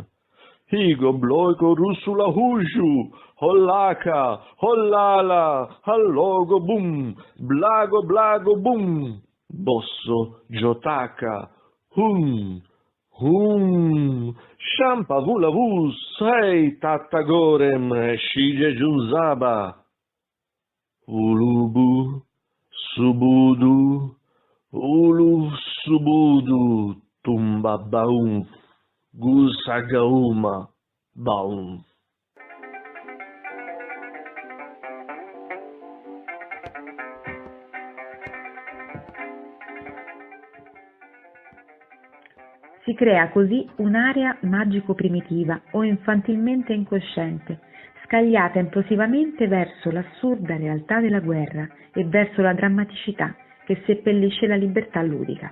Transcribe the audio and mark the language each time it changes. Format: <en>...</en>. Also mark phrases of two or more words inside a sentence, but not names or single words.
<it>Higo bloico russula hushu, hollaka, hollala, hallogo bum, blago blago bum, bosso giotaka, shampa vula vus, sei tattagorem, shige giunzaba. Ulubu, subudu, ulu subudu, tumba baum, gusagauma, baum. Si crea così un'area magico-primitiva o infantilmente incosciente, scagliata implosivamente verso l'assurda realtà della guerra e verso la drammaticità che seppellisce la libertà ludica.</it>